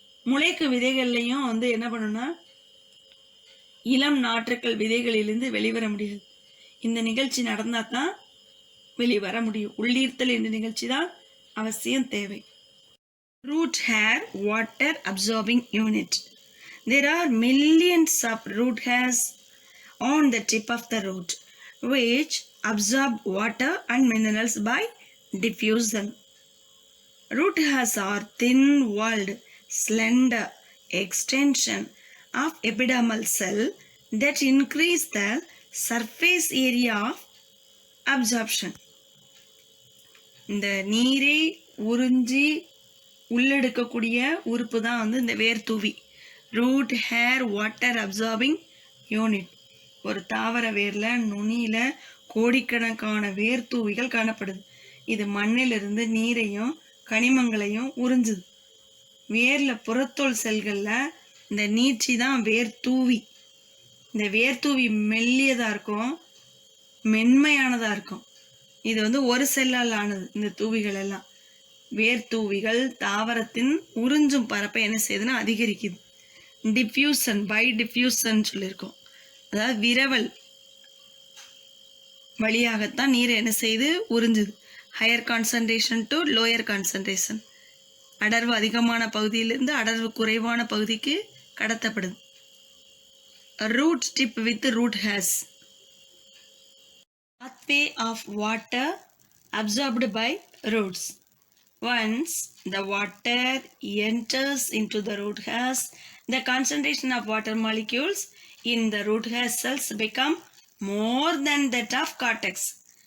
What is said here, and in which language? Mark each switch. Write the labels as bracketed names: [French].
[Tamil] முளைக்கு விதைகள்லையும் வந்து என்ன பண்ணணும்னா இளம் நாற்றுக்கள் விதைகளிலிருந்து வெளிவர முடியாது. இந்த நிகழ்ச்சி நடந்தா தான் வெளிவர முடியும். உள்ளீர்த்தல் என்ற நிகழ்ச்சி தான் அவசியம் தேவை. [English] Root hair water absorbing unit. There are millions of root hairs on the tip of the root which absorb water and minerals by diffusion. Root hairs are thin-walled, slender extension of epidermal cell that increase the surface area of absorption. [Tamil] இந்த நீரை உறிஞ்சி உள்ளெடுக்கக்கூடிய உறுப்பு தான் வந்து இந்த வேர் தூவி. [English] Root hair water absorbing unit. [Tamil] ஒரு தாவர வேர்ல நுனியில கோடிக்கணக்கான வேர் தூவிகள் காணப்படுது. இது மண்ணிலிருந்து நீரையும் கனிமங்களையும் உறிஞ்சுது. வேர்ல புறத்தோல் செல்கள்ல இந்த நீட்சி தான் வேர் தூவி. இந்த வேர் தூவி மெல்லியதா இருக்கும், மென்மையானதா இருக்கும். இது வந்து ஒரு செல்லால் ஆனது. இந்த தூவிகள் எல்லாம் வேர் தூவிகள் தாவரத்தின் உறிஞ்சும் பரப்பை என்ன செய்யுதுன்னா அதிகரிக்குது. டிஃப்யூசன், பை டிஃப்யூசன் சொல்லியிருக்கோம். அதாவது விரவல் வழியாகத்தான் நீரை என்ன செய்து உறிஞ்சுது. [English] higher concentration to lower concentration, [Tamil] அடர்வு அதிகமான பகுதியிலிருந்து அடர்வு குறைவான பகுதிக்கு கடத்தப்படுது. [English] Root tip with root hairs. pathway of water absorbed by roots. Once the water enters into the root hairs, the concentration of water molecules in the root hair cells become more than that of cortex.